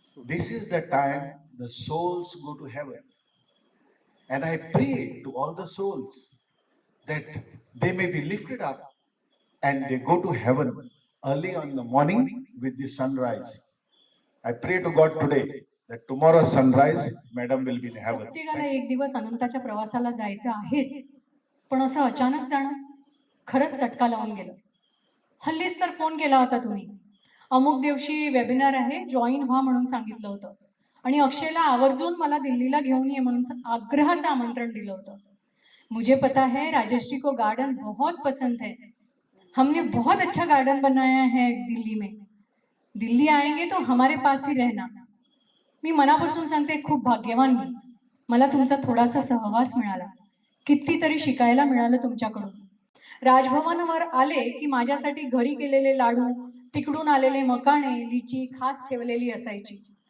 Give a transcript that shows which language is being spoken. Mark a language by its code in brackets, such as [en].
[en] This is the time the souls go to heaven. And I pray to all the souls that they may be lifted up and they go to heaven early on the morning with the sunrise. I pray to God today that tomorrow sunrise, Madam will be in heaven." [mr] प्रत्येकाला एक दिवस अनंताच्या प्रवासाला जायचं आहेच, पण असं अचानक जाणं खरंच चटका लावून गेलं. हल्लीच तर फोन केला होता तुम्ही. अमुक दिवशी वेबिनार आहे, जॉईन व्हा म्हणून सांगितलं होतं. आणि अक्षयला आवर्जून मला दिल्लीला घेऊन ये म्हणून आग्रहाचं आमंत्रण दिलं होतं. [hi] मुझे पता है राजश्री को गार्डन बहुत पसंद है. हमने बहुत अच्छा गार्डन बनाया है दिल्ली में. दिल्ली आएंगे तो हमारे पास ही रहना. [mr] मी मनापासून सांगते, खूप भाग्यवान मी. मला तुमचा थोडासा सहवास मिळाला. कितीतरी शिकायला मिळालं तुमच्याकडून. राजभवनवर आले की माझ्यासाठी घरी केलेले लाडू, तिकडून आलेले मकाणे, लिची खास ठेवलेली असायची.